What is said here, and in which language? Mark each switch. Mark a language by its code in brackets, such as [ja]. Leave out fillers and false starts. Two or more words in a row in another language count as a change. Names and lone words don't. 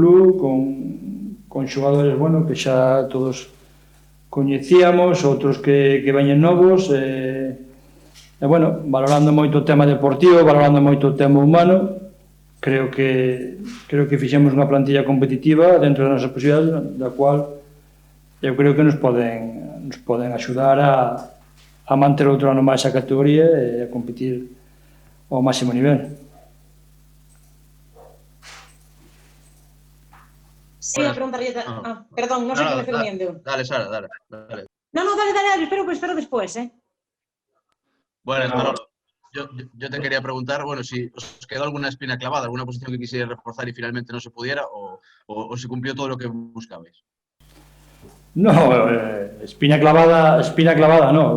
[gl] club, con xogadores, bueno, que xa todos coñecíamos, outros que veñen novos, e bueno, valorando moito o tema deportivo, valorando moito o tema humano, creo que fixemos unha plantilla competitiva dentro das nosas posibilidades, da cual eu creo que nos poden axudar a manter outro ano máis a categoría e a competir ao máximo nivel. Sí, a preguntarlle... perdón, non sei que me fermiendo. [es] Dale, Sara, dale. No, dale, espero después, Bueno, Manolo, yo te quería preguntar, bueno, si os quedó alguna espina clavada, alguna posición que quisierais reforzar y finalmente no se pudiera, o si cumplió todo lo que buscabais. No, espina clavada no.